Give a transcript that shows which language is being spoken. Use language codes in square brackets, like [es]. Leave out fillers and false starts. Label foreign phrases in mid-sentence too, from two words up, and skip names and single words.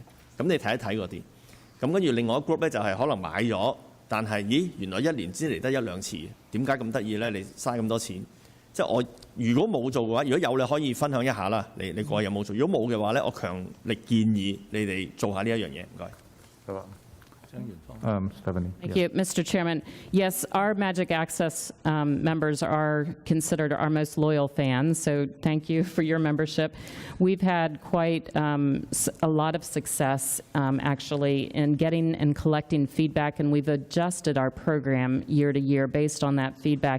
[yue] 咁你睇一睇嗰啲。咁跟住另外一 group 咧就係可能買咗，但係原來一年只嚟得1、2次，點解咁得意咧？你嘥咁多錢？即係我如果冇做嘅話，如果有你可以分享一下啦。你個有冇做？如果冇嘅話咧，我強力建議你哋做下呢一樣嘢。唔該。好啊。 Stephanie. [en] Thank you, Mr. Chairman. Yes, our Magic Access members are considered our most loyal fans, so thank you for your membership. We've had quite a lot of success, actually, in getting and collecting feedback, and we've adjusted our program year to year based on that feedback.